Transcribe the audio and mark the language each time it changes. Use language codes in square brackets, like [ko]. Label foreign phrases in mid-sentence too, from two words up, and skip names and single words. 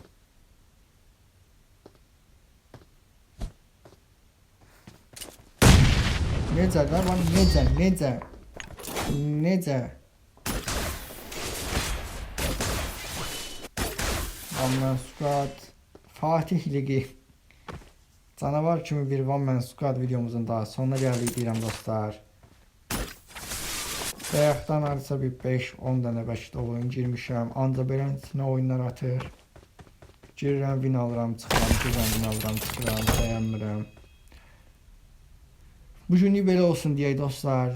[az] Necə də, lan necə, necə? Necə? One Man Squad Fatih Ligi canavar kimi bir One Man Squad videomuzun daha sonuna gəldik deyirəm dostlar. Bayaqdan hardasa bir 5-10 dənə bəlkə də oyun girmişəm. Ancaq beləsinə oyunlar atır. Girirəm, win alıram, çıxıram, girirəm, win alıram, çıxıram, bəyənmirəm. Bugünlük belə olsun deyək dostlar.